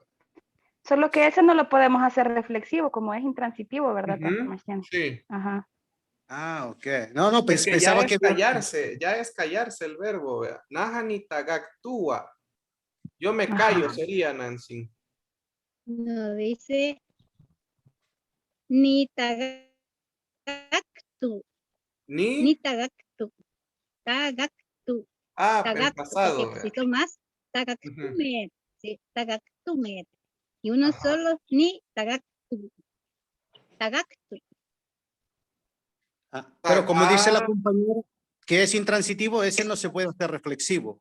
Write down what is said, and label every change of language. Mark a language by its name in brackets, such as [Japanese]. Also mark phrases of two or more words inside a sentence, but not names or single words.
[Spanish] Solo que ese no lo podemos hacer reflexivo, como es intransitivo, ¿verdad, Ujú. Tamashani? Sí. Ajá. Ah, ok. No, no, Es que pensaba que había... ya es callarse el verbo, vea. [Pipil] Nahani tagaktúa. [Spanish] Yo me callo, Ajá. sería Nancy. no, dice [Pipil] ni tagactu, [Spanish] ni Ni, [Pipil] tagactu, tagactu, [Spanish] el tagactu, porque pasado, si vea. son más, Ujú. [Pipil] tagactumet, sí, tagactumet. [Spanish] Y uno Ajá. [Pipil] solo, ni tagactu, tagactu. [Spanish] pero como dice la Ah, compañera, que es intransitivo, ese no se puede hacer reflexivo.